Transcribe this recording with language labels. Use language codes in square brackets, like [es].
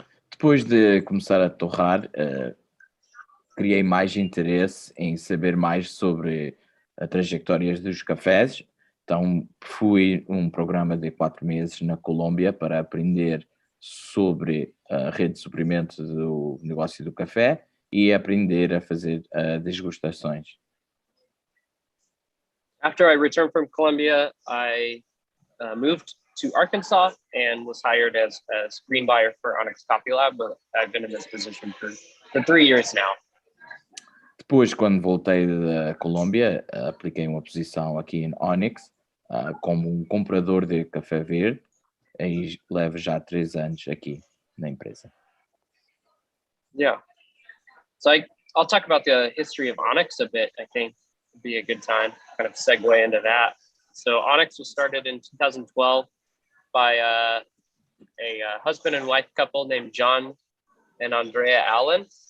[pt] Depois de começar a torrar, criei mais interesse em saber mais sobre a trajetória dos cafés. Então fui programa de 4 meses na Colômbia para aprender sobre a rede de suprimentos do negócio do café e aprender a fazer degustações. [en] After I returned from Colombia, I moved to Arkansas and was hired as green buyer for Onyx Coffee Lab, but I've been in this position for 3 years now. [pt] Depois, quando voltei da Colômbia, apliquei uma posição aqui em Onyx como comprador de café verde e levo já 3 anos aqui na empresa. [en] Yeah. So I'll talk about the history of Onyx a bit. I think would be a good time kind of segue into that. So Onyx was started in 2012 by a husband and wife couple named John and Andrea Allen.